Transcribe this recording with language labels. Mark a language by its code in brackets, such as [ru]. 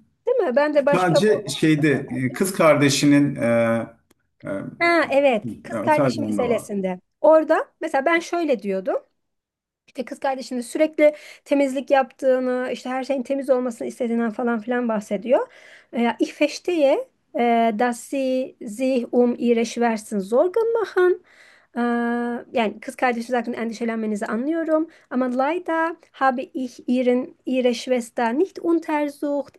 [tr] Değil mi? Ben de başka Sadece şeyde kız kardeşinin Ha, evet. Kız sadece kardeşi onda var. meselesinde. Orada mesela ben şöyle diyordum. İşte kız kardeşinin sürekli temizlik yaptığını, işte her şeyin temiz olmasını istediğinden falan filan bahsediyor. [de] Ich verstehe, dass sie sich ihre Schwestern Sorgen machen. [tr] Yani kız kardeşiniz hakkında endişelenmenizi anlıyorum. Ama [de] leider habe ich ihre Schwester nicht untersucht.